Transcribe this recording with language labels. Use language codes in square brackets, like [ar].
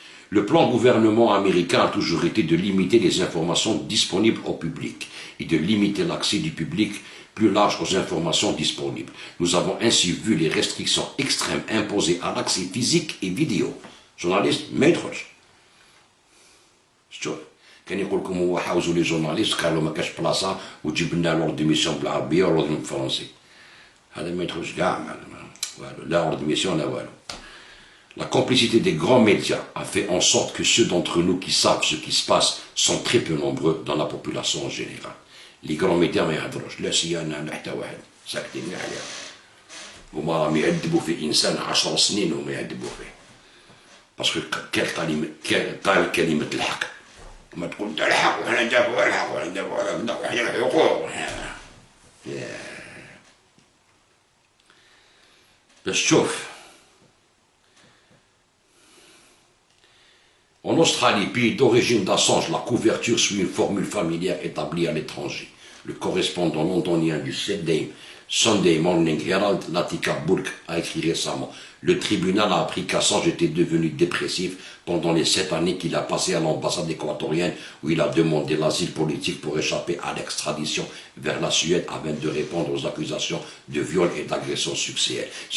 [fr] Le plan gouvernement américain a toujours été de limiter les informations disponibles au public et de limiter l'accès du public plus large aux informations disponibles. Nous avons ainsi vu les restrictions extrêmes imposées à l'accès physique et vidéo. Journaliste, maître. [ar] شوف كان يقول لكم هو حاوزوا لي جورناليست قالوا ما كاش بلاصه وتجيب لنا لورد ديميسيون بالعربيه ولورد بالفرنسي هذا ما يدخلش كاع والو لا لورد ديميسيون لا والو. [fr] La complicité des grands médias a fait en sorte que ceux d'entre nous qui savent ce qui se passe sont très peu nombreux dans la population en général. Les grands médias [ar] ما يهضروش لا سيانا لا حتى واحد ساكتين عليها هما راهم يعذبوا في انسان 10 سنين وما يعذبوا فيه باسكو قال كلمه الحق ما تقول انت الحق وحنا ندافعوا على الحق وحنا ندافعوا على الحقوق باش تشوف. [fr] En Australie, pays d'origine d'Assange, la couverture suit une formule familière établie à l'étranger. Le correspondant londonien du Sunday Morning Herald, Latika Burke, a écrit récemment « Le tribunal a appris qu'Assange était devenu dépressif pendant les 7 années qu'il a passées à l'ambassade équatorienne où il a demandé l'asile politique pour échapper à l'extradition vers la Suède afin de répondre aux accusations de viol et d'agression sexuelle.